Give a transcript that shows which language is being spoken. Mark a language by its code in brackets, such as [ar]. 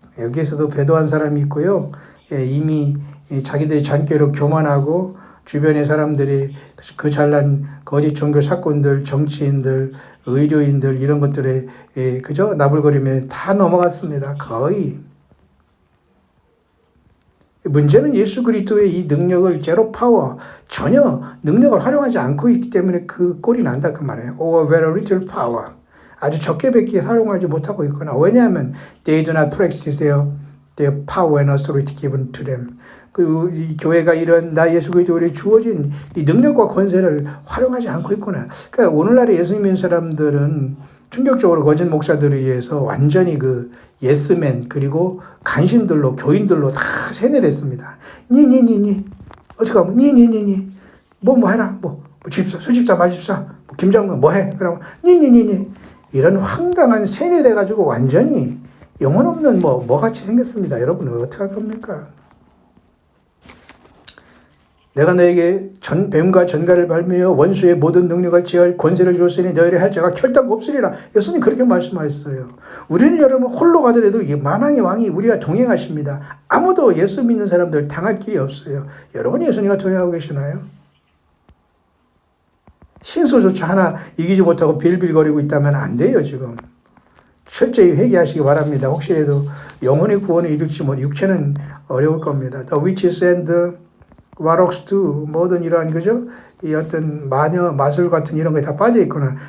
[ko] 여기에서도 배도한 사람이 있고요. 이미 자기들이 잔꾀로 교만하고 주변의 사람들이 그 잘난 거짓 종교 사건들, 정치인들, 의료인들 이런 것들에 그저 나불거리며 다 넘어갔습니다. 거의. 문제는 예수 그리스도의 이 능력을 제로 파워 전혀 능력을 활용하지 않고 있기 때문에 그 꼴이 난다 그 말이에요. [en] Or very little power. [ko] 아주 적게밖에 사용하지 못하고 있거나 왜냐하면 [en] they do not practice their power and authority given to them. [ko] 이 교회가 이런 나 예수 그리스도에 주어진 이 능력과 권세를 활용하지 않고 있구나. 그러니까 오늘날의 예수님 믿는 사람들은 충격적으로 거짓 목사들에 의해서 완전히 그 예스맨 그리고 간신들로 교인들로 다 세뇌됐습니다. 니니니니 어떻게 하면 니니니니 뭐 해라 집사 수집사 말집사 김장군 해 그러면 니니니니 이런 황당한 세뇌돼 가지고 완전히 영혼 없는 뭐 같이 생겼습니다. 여러분 어떻게 할 겁니까? 내가 너에게 뱀과 전갈을 발매어 원수의 모든 능력을 제할 권세를 주었으니 너희를 할 자가 결단코 없으리라. 예수님 그렇게 말씀하셨어요. 우리는 여러분 홀로 가더라도 이 만왕의 왕이 우리가 동행하십니다. 아무도 예수 믿는 사람들 당할 길이 없어요. 여러분 예수님과 동행하고 계시나요? 신소조차 하나 이기지 못하고 빌빌거리고 있다면 안 돼요 지금. 철저히 회개하시기 바랍니다. 혹시라도 영혼의 구원을 이룰지 못 육체는 어려울 겁니다. [en] The witches and the warlocks [ko] 모든 이러한 그죠? 이 어떤 마녀 마술 같은 이런 거에 다 빠져 있구나.